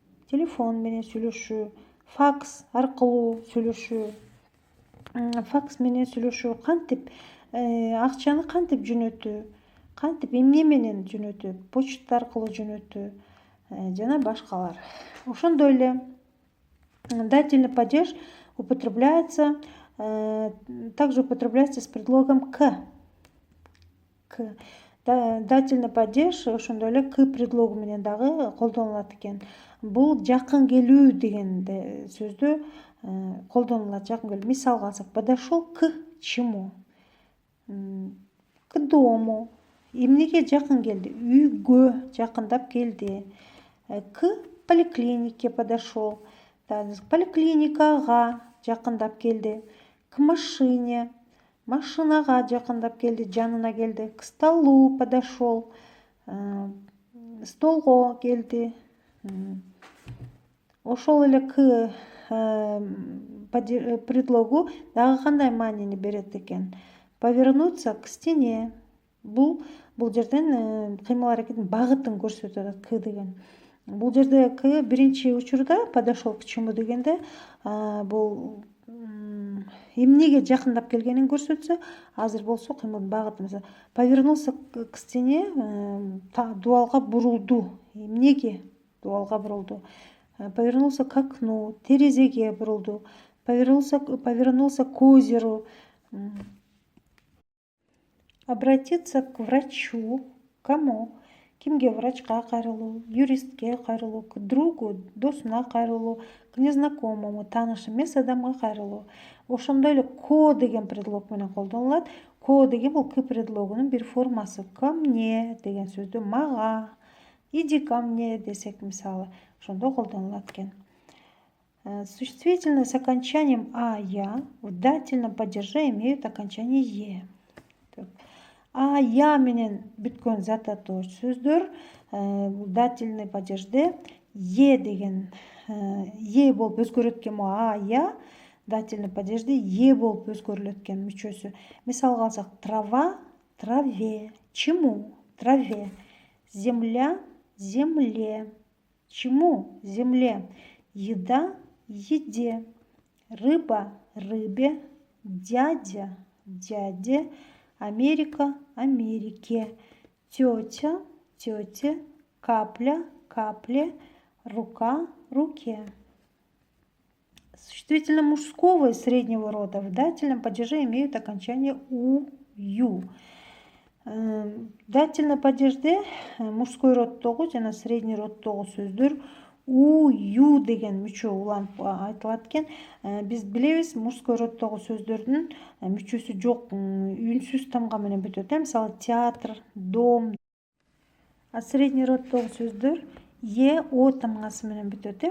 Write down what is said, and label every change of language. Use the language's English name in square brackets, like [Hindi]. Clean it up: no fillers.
[Kyrgyz] Телефон менен сүйлөшүү. Факс аркылуу сүйлөшүү. Факс менен сүйлөшүү. Кантип, акчаны кантип жөнөтүү? Кантип, эмне менен жөнөтүү? Почта аркылуу жөнөтүү жана башкалар. Ошондой эле [Russian] дательный падеж также употребляется с предлогом к. [Kyrgyz] Дательный падеж ошондой эле к предлогу менен дагы колдонулат экен. Бул жакын келүү деген сөздө колдонулат, жакын келүү. Мисалга алсак, [Russian] подошел к чему? К дому. [Kyrgyz] Эмнеге жакын келди? Үйгө жакындап келди. [Russian] К поликлинике подошел. [Kyrgyz] Поликлиникага жакындап келди. [Russian] К машине. [Kyrgyz] Машинага жакындап келди, жанына келди. [Russian] К столу подошел. [Kyrgyz] Столго келди. Ошол эле к предлогу дагы кандай маанини берет экен? [Russian] Повернуться к стене. [Kyrgyz] Бул жерден кыймыл аракеттин багытын көрсөтүп атат к деген. Бул жерде к биринчи учурда подошел к чему дегенде бул эмнеге жакындап келгенин көрсөтсө, азыр болсо кыймылдын багыты. Мисалы, [Russian] повернулся к стене, [Kyrgyz] дубалга бурулду. Эмнеге дубалга бурулду? [Russian] Повернулся к окну, [Kyrgyz] терезеге бурулду. [Russian] повернулся к озеру. Обратиться к врачу. Кому? [Kyrgyz] Кимге? Врачқа кайрылуу, юристке кайрылуу, [Russian] к другу, [Kyrgyz] досуна кайрылуу, [Russian] к незнакомому, [Kyrgyz] тааныш эмес адамга кайрылуу. Ошондой эле ко деген предлог менен колдонулат. Ко деген бул к предлогунун бир формасы. Ко мне деген сөздү мага, [Russian] иди ко мне [Kyrgyz] десек мисалы, ошондо колдонулат экен. [Russian] Существительные с окончанием а-я в дательном падеже имеют окончание е. [Kyrgyz] А я менен бүткөн зататош сөздөр дательный падежде е деген е болуп өзгөрөт экен. А я дательный падежде е болуп өзгөрүлөт экен мүчөсү. Мисалга алсак, [Russian] трава траве, чему траве, земля земле, чему земле, еда еде, рыба рыбе, дядя дяде, Америка Америке, тетя тете, капля капле, рука руке. Существительные мужского и среднего рода в дательном падеже имеют окончание у-ю. [Kyrgyz] Дательный падежде мужской родтогу жана средний родтогу сөздөр у-ю деген мүчө уланып айтылат экен. Биз билебиз, мужской родтогу сөздөрдүн мүчөсү жок, үнсүз тамга менен бүтөт. Мисалы театр, дом. А средний родтогу сөздөр е о тамгасы менен бүтөт.